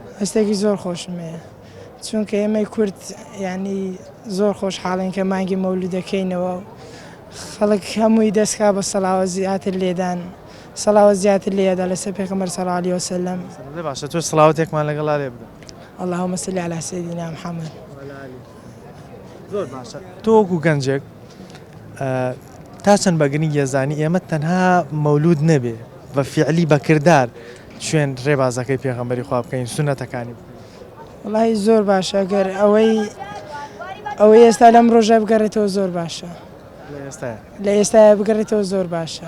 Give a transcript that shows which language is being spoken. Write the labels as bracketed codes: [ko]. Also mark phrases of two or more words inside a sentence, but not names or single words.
[ckb] هەستێکی زۆر خۆشم هەیە چونکە ئێمەی کورد ینی زۆر خۆشحاڵین کە مانگی مەولودەکەینەوە خەڵک هەمووی دەستکا بە سەڵاوە زیاتر لێدان سەڵاوە زیاتر لێدا لەسەر پێغەمبەر [ar] صلی الله علیه و سلم. [ckb] باشە تۆ سڵاوەتێکمان لەگەڵا لێ بدە. [ar] اللهم صل على سيدنا محمد. [ckb] زۆر باشە تۆ وەکو گەنجێک تا چەند بەگرنی یەزانی ئێمە تەنها مەولود نەبێ بە فیعلی بەکردار شوێن ڕێبازەکەی پێغەمبەری خوا بکەین سونەتەکانی وڵی زۆر باشە گەر ئەوەی ئێستا لەم ڕۆژە بگەڕێتەوە زۆر باشە لە ئێستاە بگەڕێتەوە زۆر باشە.